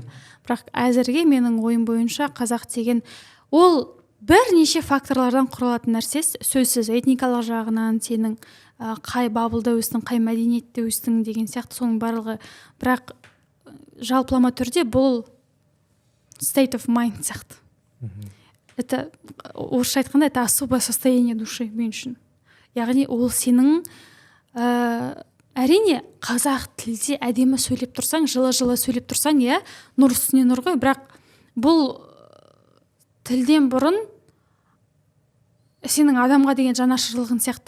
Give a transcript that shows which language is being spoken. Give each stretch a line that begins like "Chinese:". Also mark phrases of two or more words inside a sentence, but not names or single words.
Kazakh: Бірақ әзірге менің ойым бойынша қазақ деген ол бірнеше факторлардан құралатын нәрсе. Сөзсіз этникалық жағынан сенің қай бабылда өстің, қай мәдениетте өстің деген сияқты соның барлығы. Бірақ жалпылама түрде бұл
English: state of mind
Kazakh: сияқты.
Russian: Это
Kazakh: орысша айтқанда
Russian: это особое состояние души
Kazakh: мен үшін. Яғни ол сенің әрине қазақ тілде әдемі сөйлеп тұрсаң, жылы сөйлеп тұрсаң, иә, нұр үстіне нұр ғой, бірақ бұл тілден бұрын сенің адамға деген жанашырлығың сияқты.